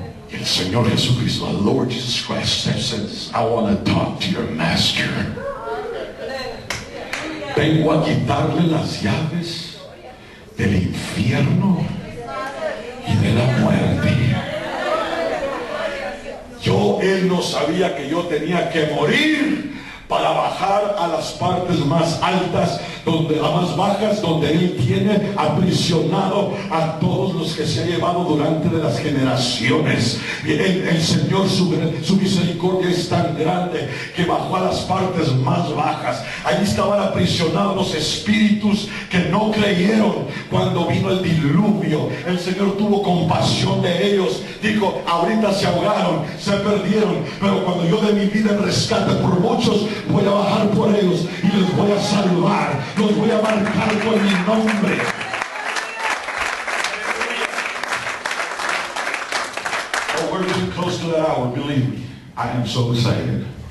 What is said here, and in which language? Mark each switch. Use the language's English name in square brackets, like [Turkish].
[English] El Señor Jesucristo, the Lord Jesus Christ, says, I want to talk to your master. [Spanish] Vengo a quitarle las llaves del infierno y de la muerte. Él no sabía que yo tenía que morir para bajar a las partes más altas, a más bajas, donde Él tiene aprisionado a todos los que se ha llevado durante de las generaciones. El Señor, su misericordia es tan grande que bajó a las partes más bajas. Allí estaban aprisionados los espíritus que no creyeron cuando vino el diluvio. El Señor tuvo compasión de ellos. Dijo, ahorita se ahogaron, se perdieron, pero cuando yo de mi vida en rescate por muchos, voy a bajar por ellos y les voy a salvar, los voy a marcar con mi nombre. [English] Oh, we're getting close to that hour, believe me. I am so excited.